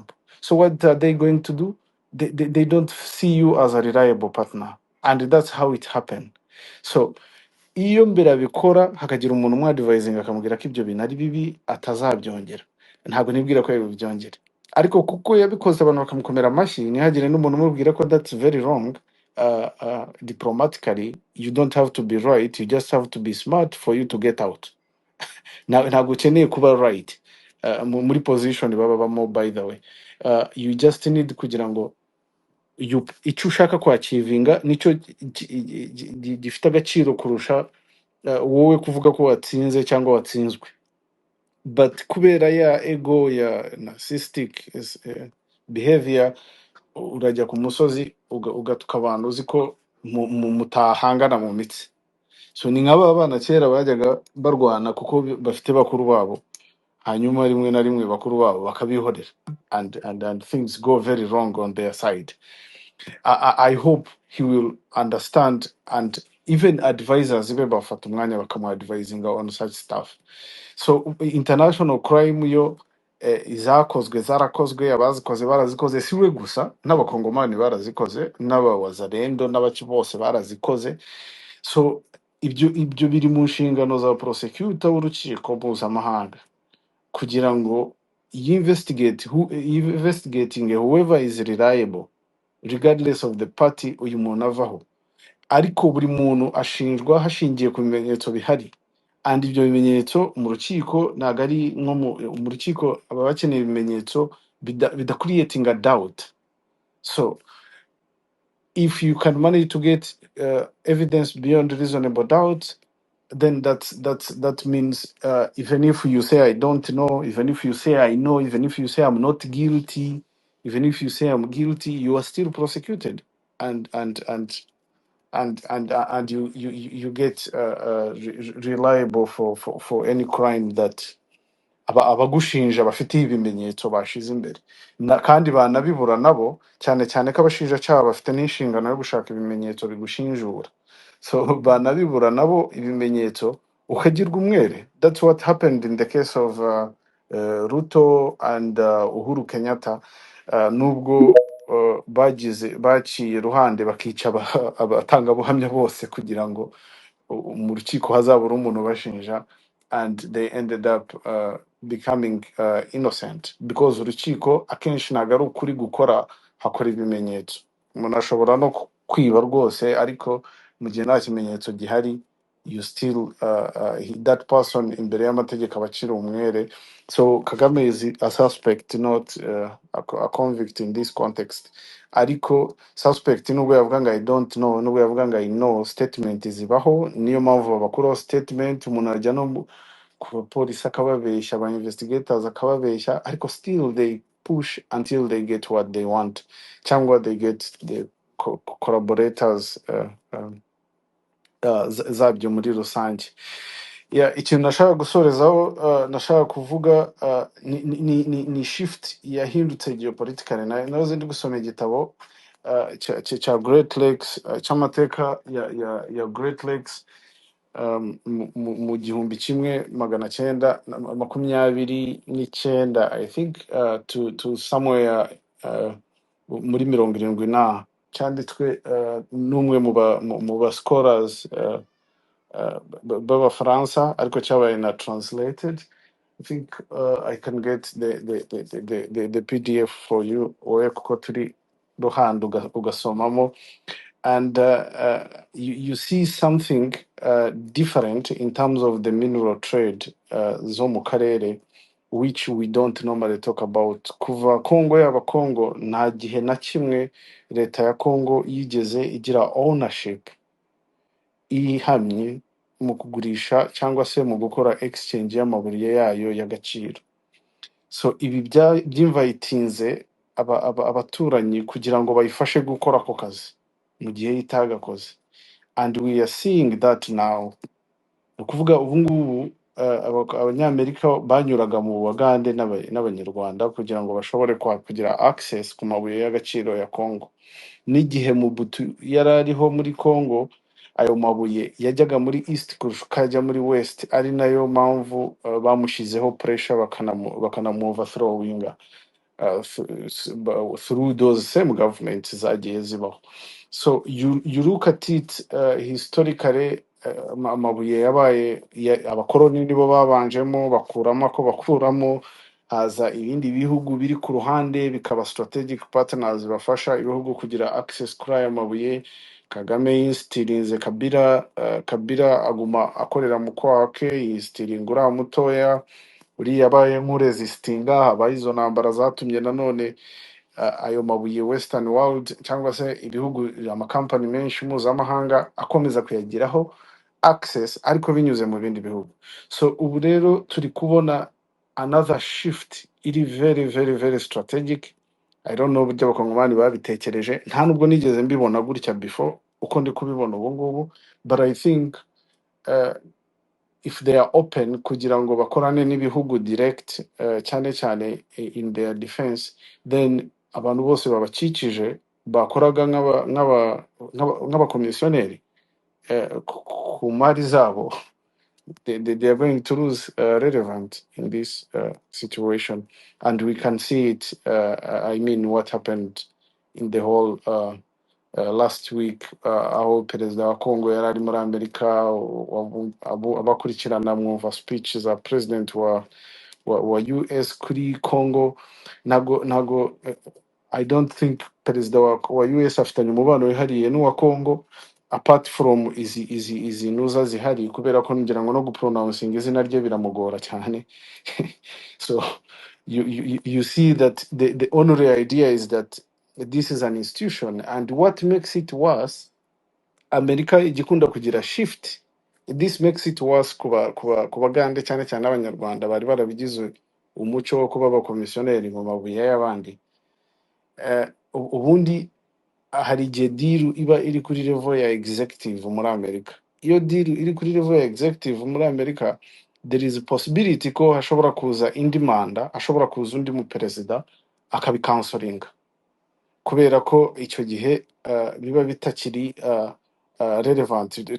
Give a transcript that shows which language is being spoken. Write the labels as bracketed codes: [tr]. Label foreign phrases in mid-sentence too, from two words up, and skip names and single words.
[en] So what are they going to do? They don't see you as a reliable partner, and that's how it happened. [rw] So iyo mbere abikora hakagira umuntu umwadvising akamubwira ko ibyo bintu ari bibi atazabyongera, ntabwo nibwira ko yabibyongera. ariko kuko yabikoze abantu bakamukomera amashyi ntihagire n'umuntu umubwira ko [en] that's very wrong. Diplomatically you don't have to be right, you just have to be smart for you to get out. [rw] Ntabwo ukeneye kuba right muri position baba bamo, [en] by the way. You just need [rw] kugira ngo icyo ushaka kwachivinga nicyo gifite agaciro kurusha wowe kuvuga ko watsinze cyangwa watsinzwe. But kubera ya ego ya [en] narcissistic behavior, [rw] urajya ku musozi ugatuka abantu uzi ko mutahangana mu mitsi. So ni nk'aba bana kera bajyaga barwana kuko bafite bakuru babo, hanyuma rimwe na rimwe bakuru babo bakabihorera, [en] and things go very wrong on their side. I hope he will understand, and even advisors be [rw] bafata umwanya bakamu advisinga [en] on such stuff. So international crime [rw] yo izakozwe zarakozwe, abazikoze barazikoze, siwe gusa n'abakongomani barazikoze, n'abawazarendo n'abaki bose barazikoze. So ibyo biri mu nshingano za prosecutor w'urukiko mpuzamahanga kugira ngo [en] investigating whoever is reliable regardless of the party [rw] uyu muntu avaho. Ariko buri muntu ashinjwa hashingiye ku bimenyetso bihari, and ibyo bimenyetso mu rukiko ntabwo ari nko mu rukiko aba bakeneye ibimenyetso bidacreating [en] a doubt. So if you can manage to get evidence beyond reasonable doubt, then that means even if you say I don't know, even if you say I know, even if you say I'm not guilty, even if you say I'm guilty, you are still prosecuted, and you get reliable for any crime that [rw] abagushinja bafite ibimenyetso bashize imbere. Kandi banabibura nabo, cyane cyane ko abashinjacyaha bafite n'inshingano yo gushaka ibimenyetso bigushinjura. So banabibura nabo ibimenyetso ukagirwa umwere. [en] That's what happened in the case of Ruto and Uhuru Kenyatta. [rw] Nubwo baciye iruhande bakica abatangabuhamya bose kugira ngo mu rukiko hazabura umuntu bashinja, [en] and they ended up becoming innocent because [rw] urukiko akenshi ntabwo ari ukuri gukora, hakora ibimenyetso. Umuntu ashobora no kwiba rwose, ariko mu gihe nta kimenyetso gihari, [en] you still that person [rw] imbere y'amategeko abacira umwere. [en] So Kagame is a suspect, not a convict in this context. [rw] Ariko suspect nubwo yavuga ngo [en] I don't know, [rw] nubwo yavuga ngo [en] I know, [rw] statement zibaho. Niyo mpamvu babakuraho statement, umuntu ajya no ku bapolisi akababeshya, aba investigators akababeshya, ariko [en] still they push until they get what they want, [rw] cyangwa [en] they get the collaborators [rw] zabyo muri rusange. Ikintu nashaka gusorezaho, nashaka kuvuga ni shift yahindutse geopolitically. Nahoze ndi gusoma igitabo cya Great Lakes, cy'amateka ya Great Lakes mu 1929, [en] I think, to somewhere [rw] muri 70 cyanditswe n'umwe mu ba scholars b'abafaransa, ariko cyabaye na translated. [en] I think I can get the PDF for you, [rw] wowe kuko turi ruhande ugasomamo, [en] and you see something different in terms of the mineral trade [rw] zo mu karere, [en] which we don't normally talk about. [rw] Kuva Congo yaba Congo, nta gihe na kimwe leta ya Congo yigeze igira ownership ihamye mu kugurisha cyangwa se mu gukora exchange y'amabuye yayo y'agaciro. So ibi byinvitinze abaturanyi kugira ngo bayifashe gukora ako kazi mu gihe itagakoze, [en] and we are seeing that now. [rw] Ni ukuvuga ubu ngubu abanyamerika banyuraga mu Bagande n'Abanyarwanda kugira ngo bashobore kugira access ku mabuye y'agaciro ya Congo. N'igihe Mobutu yari ariho muri Congo, ayo mabuye yajyaga muri east kurusha ukajya muri west, ari nayo mpamvu bamushizeho pressure bakanamu overthrowinga [en] through those same governments [rw] zagiye zibaho. [en] So you look at it historically, [rw] amabuye yabaye abakoloni nibo babanjemo bakuramo haza ibindi bihugu biri ku ruhande bikaba [en] strategic partners [rw] bafasha ibihugu kugira access kuri aya mabuye. Kagame yinstirize Kabila aguma akorera mu kwake, yinstiringa uriya mutoya, uriya yabaye nk'uresistinga, habaye izo ntambara zatumye nanone ayo mabuye [en] western world [rw] cyangwa se ibihugu amakampani menshi mpuzamahanga akomeza kuyagiraho access ariko binyuze mu bindi bihugu. So ubu rero turi kubona [en] another shift [rw] iri [en] very strategic. I don't know [rw] uburyo abakongomani babitekereje, nta nubwo nigeze mbibona gutya before uko ndi kubibona ubu ngubu, [en] but I think uh, if they are open [rw] kugira ngo bakorane n'ibihugu direct cyane cyane [en] in their defense, [rw] then abantu bose babakikije bakoraga nk'abakomisiyoneri ku mari zabo, [en] they are going to lose relevant in this situation. And we can see it, I mean what happened in the whole last week, [rw] aho perezida wa Congo yari ari muri Amerika, abakurikirana mwumva speech za president wa US kuri Congo. Nago [en] I don't think [rw] perezida wa US afitanye umubano wihariye n'uwa Congo apart from izi nuza zihari, kubera ko ngira ngo no gupronouncing izina rye biramugora cyane. [en] So you see that the only idea is that this is an institution, and what makes it worse, [rw] Amerika igikunda kugira shift, [en] this makes it worse [rw] kubagande cyane cyane abanyarwanda bari barabigize umuco wo kuba abakomisiyoneri mu mabuye y'abandi. Ubundi hari igihe deal iba iri kuri level ya executive muri Amerika. Iyo deal iri kuri level ya executive muri Amerika, [en] there is a possibility [rw] ko hashobora kuza indi manda, hashobora kuza undi mu perezida akabikansoringa, kubera ko icyo gihe biba bitakiri relevant.